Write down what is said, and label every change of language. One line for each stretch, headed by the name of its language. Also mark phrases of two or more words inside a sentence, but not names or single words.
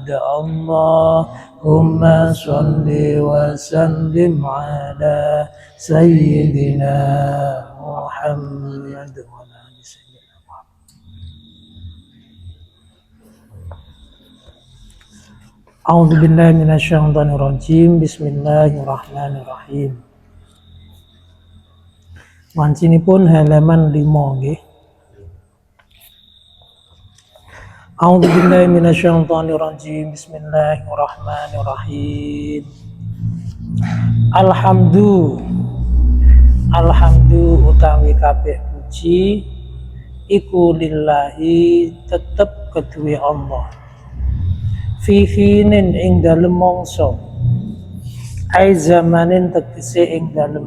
Arabic: اللهم صل وسلم على سيدنا محمد. أعوذ بالله من الشيطان الرجيم. بسم الله الرحمن الرحيم.
Javanese: Wancinipun halaman 5 nggih.
Arabic: أعوذ بالله من الشيطان الرجيم. بسم الله الرحمن الرحيم.
Javanese: Alhamdu utawi kabeh puji iku lillahi tetep kedue Allah.
Arabic: في حين
Javanese: ing dalem mangsa,
Arabic: أي زمان
Javanese: tegese ing dalem